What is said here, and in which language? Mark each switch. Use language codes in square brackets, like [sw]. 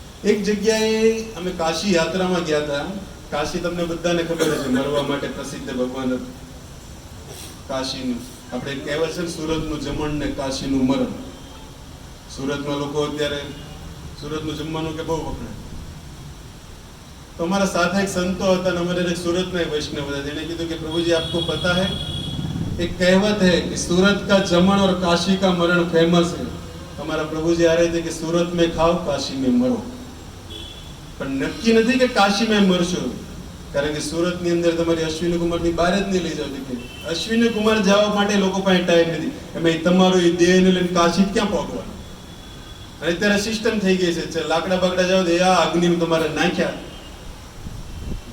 [gu] એક જગ્યાએ અમે કાશી યાત્રામાં ગયા હતા। કાશી તમને બધાને ખબર છે મરવા માટે પ્રસિદ્ધ ભગવાન કાશીનું। આપણે કહેવાય છે સુરતનું જમણ ને કાશીનું મરણ। સુરતમાં લોકો અત્યારે સુરતનું જમવાનું કે બહુ વખણાય। [hi] તો हमारा साथ एक संतो હતા, हमारे एक सूरत में वैष्णव હતા, [gu] જેને કીધું કે [hi] प्रभु जी आपको पता है एक कहावत है कि सूरत का जमन और काशी का मरण फेमस है। हमारा प्रभु जी आ रहे थे कि सूरत में खाओ, काशी में मरो। [gu] પણ નક્કી નથી કે કાશી માં મરશો, કારણ કે સુરત ની અંદર તમારી અશ્વિની કુમાર ની બહાર જ નહીં લઈ જાવ કે અશ્વિની કુમાર જવા માટે લોકો પાસે ટાઈમ નથી। એમાં તમારો એ દેહ ને લઈને કાશી ક્યાં પહોંચવાનું? અને અત્યારે સિસ્ટમ થઈ ગઈ છે, લાકડા બાકડા જાવ તો આ અગ્નિ તમારે નાખ્યા।